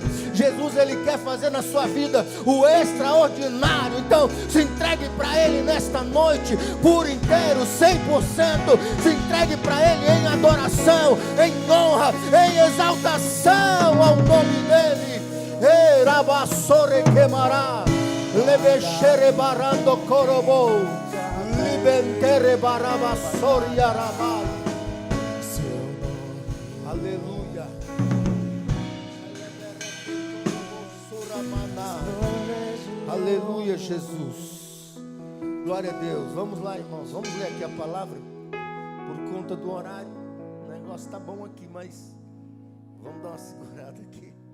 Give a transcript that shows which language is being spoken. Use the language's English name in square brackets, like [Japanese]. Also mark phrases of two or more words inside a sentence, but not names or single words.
[Portuguese] Jesus, ele quer fazer na sua vida o extraordinário. Então se entregue para ele nesta noite por inteiro, 100%. Se entregue para ele em adoração, em honra, em exaltação ao nome dele. Erabassore queimará, lebexere barando corobo, libentere barabassori arabal. Aleluia. Aleluia, Jesus. Glória a Deus. Vamos lá, irmãos. Vamos ler aqui a palavra. Por conta do horário, o negócio está bom aqui, mas vamos dar uma segurada aqui.